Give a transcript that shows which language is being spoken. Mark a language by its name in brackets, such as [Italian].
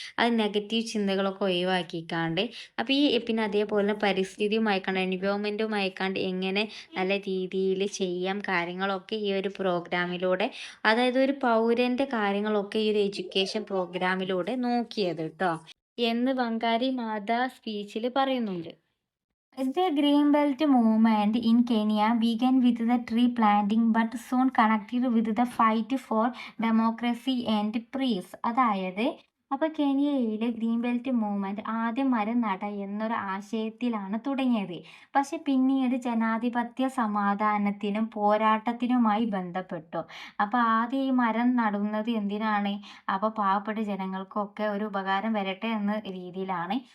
[Malayalam] അത് നെഗറ്റീവ് ചിന്തകളൊക്കെ ഒഴിവാക്കിക്കാണ്ട്. അപ്പോൾ പിന്നെ അതേപോലെ പരിസ്ഥിതിയുമായിക്കാണ്ട്, എൻവയോൺമെൻറ്റുമായിക്കാണ്ട് എങ്ങനെ നല്ല രീതിയിൽ ചെയ്യാം കാര്യങ്ങളൊക്കെ ഈ ഒരു പ്രോഗ്രാമിലൂടെ, അതായത് ഒരു പൗരൻ്റെ കാര്യങ്ങളൊക്കെ ഈ ഒരു എഡ്യൂക്കേഷൻ പ്രോഗ്രാമിലൂടെ നോക്കിയത് കേട്ടോ എന്ന് വങ്കാരി മാതാ സ്പീച്ചിൽ പറയുന്നുണ്ട്. [English] The Green Belt movement in Kenya began with the tree planting but soon connected with the fight for democracy and peace. [Malayalam] അതായത് അപ്പോൾ കെനിയയിലെ ഗ്രീൻ ബെൽറ്റ് മൂവ്മെന്റ് ആദ്യം മരം നട എന്നൊരു ആശയത്തിലാണ് തുടങ്ങിയത്. പക്ഷെ പിന്നീട് ജനാധിപത്യ, സമാധാനത്തിനും പോരാട്ടത്തിനുമായി ബന്ധപ്പെട്ടു. അപ്പോൾ ആദ്യം ഈ മരം നടുന്നത് എന്തിനാണ്? അപ്പോൾ പാവപ്പെട്ട ജനങ്ങൾക്കൊക്കെ ഒരു ഉപകാരം വരട്ടെ എന്ന രീതിയിലാണ്.